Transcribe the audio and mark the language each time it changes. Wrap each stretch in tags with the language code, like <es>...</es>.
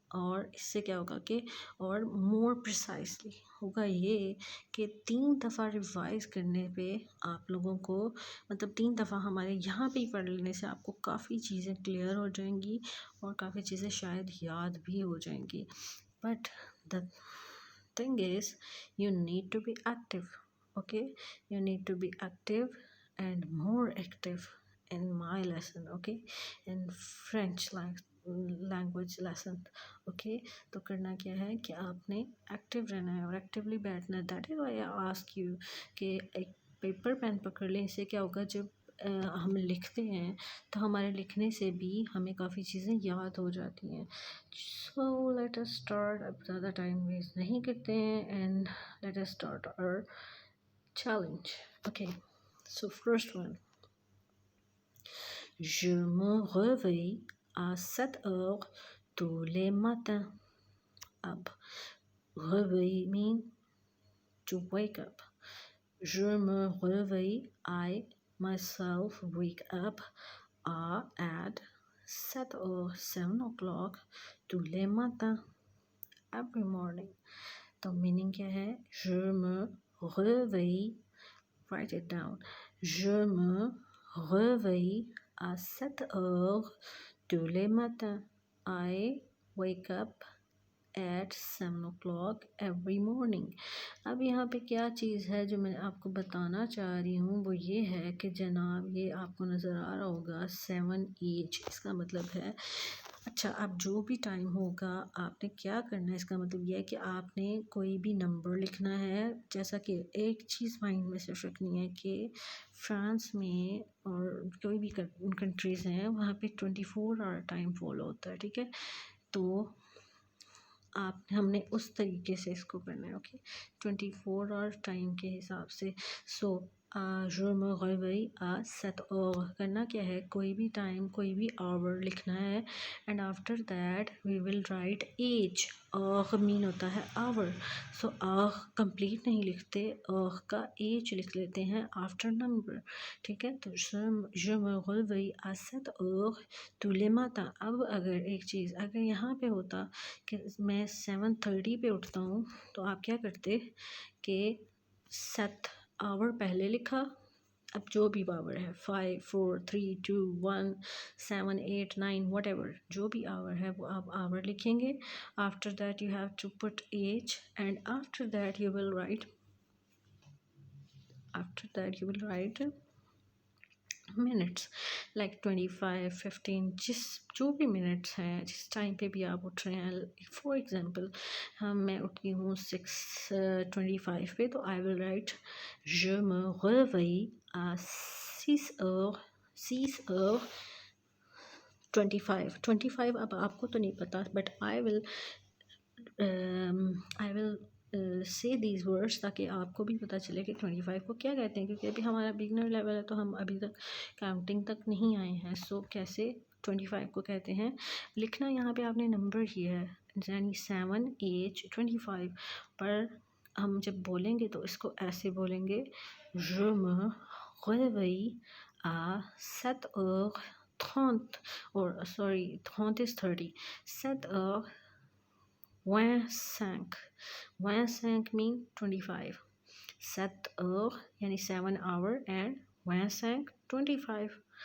<hi>और इससे क्या होगा कि और मोर प्रिसाइसली होगा ये कि 3 दफ़ा रिवाइज़ करने पे आप लोगों को, मतलब 3 दफ़ा हमारे यहाँ पे ही पढ़ लेने से आपको काफ़ी चीज़ें क्लियर हो जाएंगी और काफ़ी चीज़ें शायद याद भी हो जाएंगी.</hi> <en>But the thing is you need to be active, okay, you need to be active and more active in my lesson, okay, in French language lesson, okay.</en> <hi>तो करना क्या है कि आपने एक्टिव रहना है और एक्टिवली बैठना है.</hi> <en>that is why I ask you</en> <hi>कि एक पेपर पेन पकड़ लें. इससे क्या होगा, जब हम लिखते हैं तो हमारे लिखने से भी हमें काफ़ी चीज़ें याद हो जाती हैं.</hi> <en>So let us start.</en> <hi>अब ज़्यादा टाइम वेस्ट नहीं करते हैं</hi> <en>And let us start our challenge. Okay, so first one,</en> <fr>je me réveille à 7 heures tous les matins.</fr> <en>अब réveil mean to wake up.</en> <fr>Je me réveille,</fr> <en>I myself wake up at 7 or 7 o'clock</en> <fr>tous les matins,</fr> <en>every morning.</en> <hi>तो meaning क्या है?</hi> <fr>Je me réveille,</fr> <en>write it down.</en> <fr>Je me réveille à 7 heures tous les matins.</fr> <en>I wake up at 7 o'clock every morning.</en> <hi>अब यहाँ पे क्या चीज़ है जो मैं आपको बताना चाह रही हूँ, वो ये है कि जनाब, ये आपको नज़र आ रहा होगा 7 इसका मतलब है, अच्छा, अब जो भी टाइम होगा आपने क्या करना है, इसका मतलब यह है कि आपने कोई भी नंबर लिखना है। जैसा कि एक चीज़ माइंड में सिर्फ रखनी है कि फ्रांस में और कोई भी कंट्रीज़ हैं वहाँ पे 24 आवर टाइम फॉलो होता है, ठीक है? तो हमने उस तरीके से इसको करना है, ओके? 24 आवर टाइम के हिसाब से। सो</hi> <fr>je me réveille à 7 heures</fr> <hi>करना क्या है, कोई भी टाइम, कोई भी आवर लिखना है,</hi> <en>And after that we will write H.</en> <hi>Mean होता है आवर, सो कंप्लीट नहीं लिखते, का एज लिख लेते हैं आफ्टर नंबर, ठीक है? तो</hi> <fr>je me réveille à 7 heures tous les matins।</fr> <hi>अब अगर एक चीज़ अगर यहाँ पे होता कि मैं 7:30 पे उठता हूँ, तो आप क्या करते कि 7 आवर पहले लिखा, अब जो भी आवर है 5 4 3 2 1 7 8 9 वट एवर, जो भी आवर है वो आप आवर लिखेंगे।</hi> <en>after that you have to put H, and after that you will write minutes, like 25 15,</en> <hi>जो भी मिनट्स हैं, जिस टाइम पे भी आप उठ रहे हैं। फॉर एग्ज़ाम्पल मैं उठी हूँ 6:25 पे, तो</hi> <en>I will write</en> <fr>je me réveille à 6:25।</fr> <hi>अब आपको तो नहीं पता,</hi> <en>but I will say these words</en> <hi>ताकि आपको भी पता चले कि 25 को क्या कहते हैं, क्योंकि अभी हमारा बिगनर लेवल है, तो हम अभी तक काउंटिंग तक नहीं आए हैं। सो कैसे 25 को कहते हैं, लिखना यहाँ पे आपने नंबर ही है, यानी 7 8 25, पर हम जब बोलेंगे तो इसको ऐसे बोलेंगे,</hi> <fr>je me réveille à 7h30,</fr> <en>or sorry, 30 is 30,</en> <hi>7h25, 25 mean 25, 7h यानी</hi> <en>7 hour and 25 25,</en>